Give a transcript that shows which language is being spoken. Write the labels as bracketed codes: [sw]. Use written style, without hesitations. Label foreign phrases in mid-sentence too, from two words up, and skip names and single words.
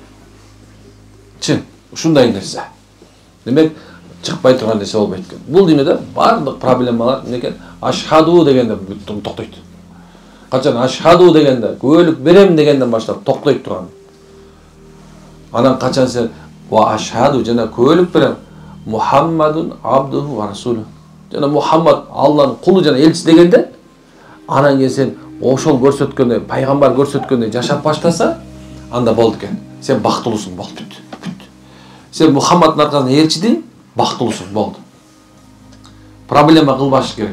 [ky] Чын, ушундай нерсе. Демек чыкпай турган нерсе болбойт экен. Бул дүйнөдө бардык проблемалар эмне экен? Ашхаду дегенде бүт токтойт. Качан ашхаду дегенде, күбөлүк берем дегенден баштап токтойт турган. Анан качан сен [ar] وأشهد [ky] жана күбөлүк берем [ar] محمد عبده ورسوله. [ky] Жана Мухаммад Алланын кулу жана элчиси дегенде, анан кийин сен ошол көрсөткөндөй, пайгамбар көрсөткөндөй жашап баштаса, анда болду экен. Сен бактылуусуң, болду бүт. Сен Мухаммаддын аркасынан ээрчидиң, бактылуусуң, болду. Проблема кылбаш керек.